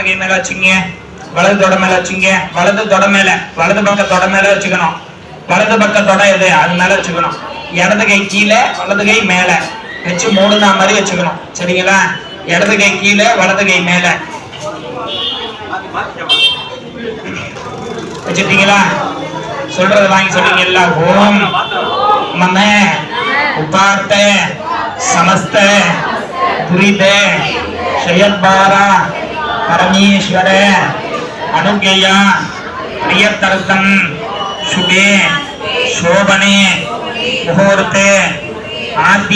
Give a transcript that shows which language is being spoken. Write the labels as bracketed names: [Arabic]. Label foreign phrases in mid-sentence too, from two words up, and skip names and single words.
[Tamil] கை மேல வச்சுங்க வலது தொட மேல வச்சுங்க வலது தொட மேல வலது பக்க தொட மேல வச்சுக்கணும் வலது பக்க தொட எது அது மேல வச்சுக்கணும் இடது கை கீழே வலது கை மேல வச்சு மூடுனா மாதிரி வச்சுக்கணும் சரிங்களா இடது கை கீழே வலது கை மேல வச்சுட்டீங்களா சொல்றது வாங்கி சொல்றீங்களா [Sanskrit] ஓம் मम उपार्थ समस्त दुरित क्षयद्वार परमेश्वर अनुज्ञया प्रियतर्थं शुभे शोभने मुहूर्ते आद्य